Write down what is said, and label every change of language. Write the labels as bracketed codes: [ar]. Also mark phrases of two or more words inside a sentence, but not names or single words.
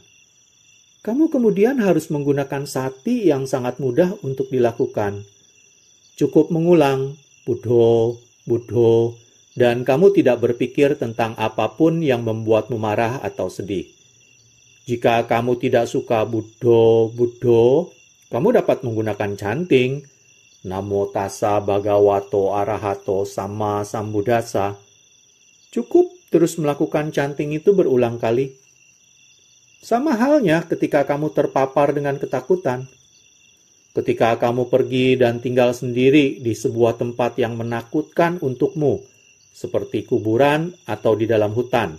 [id] Kamu kemudian harus menggunakan sati yang sangat mudah untuk dilakukan. Cukup mengulang, Buddho, Buddho, dan kamu tidak berpikir tentang apapun yang membuatmu marah atau sedih. Jika kamu tidak suka Buddho, Buddho, kamu dapat menggunakan chanting, [pi] Namo tassa bhagavato arahato sama sambuddhassa. [id] Cukup terus melakukan chanting itu berulang kali. Sama halnya ketika kamu terpapar dengan ketakutan. Ketika kamu pergi dan tinggal sendiri di sebuah tempat yang menakutkan untukmu, seperti kuburan atau di dalam hutan.